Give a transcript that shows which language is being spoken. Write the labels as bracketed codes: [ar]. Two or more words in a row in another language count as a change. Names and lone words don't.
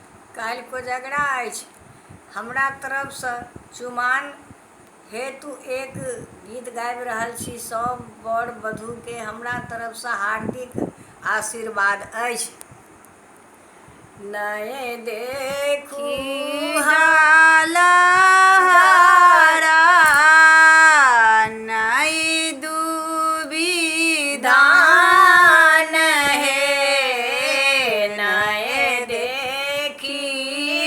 [mai] काल्हि कोजगरा अछि। हमरा तरफसँ चुमाओन हेतु एक गीत गाबि रहल छी। सब वर वधूके हमरा तरफसँ हार्दिक आशीर्वाद अछि। नए देखू डाला नई दूबी धान हे, नए देखी